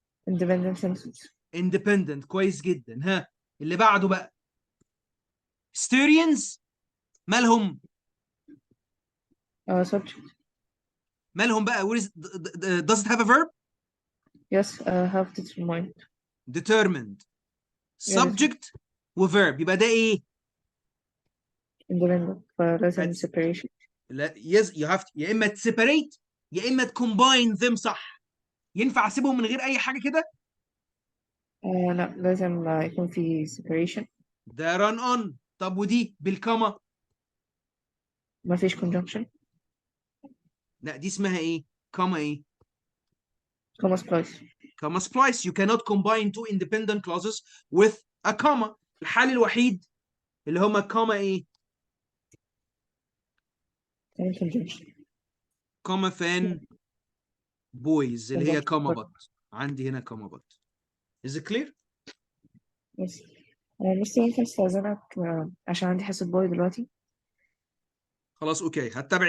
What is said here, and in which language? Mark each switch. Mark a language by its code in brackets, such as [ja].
[en] Independent sentence. [ar] Independent. كويس جدا. ها اللي بعده بقى. Styrians مالهم؟ [en] Subject. [ar] مالهم بقى؟ [en] does it have a verb? Yes. Have determined. Determined. [ar] Subject وverb يبقى ده ايه؟ [en] Independent. فلازم That's- separation. لا yes you have to. [ar] يا اما تسيبريت يا اما تكومباين them صح. ينفع اسيبهم من غير اي حاجه كده؟ لا لازم يكون في separation. ده run on. طب ودي بالكما؟ ما فيش conjunction. لا دي اسمها ايه؟ كما ايه؟ [en] comma splice. comma splice. You cannot combine two independent clauses with a comma. [ar] الحل الوحيد اللي هما comma ايه؟ [en] conjunction. comma fan boys [ar] اللي هي [en] comma conjunction. but. [ar] عندي هنا [en] comma but. Is it clear؟ [ar] بس بس ممكن استاذنك عشان عندي حصة باي دلوقتي. خلاص اوكي هتابع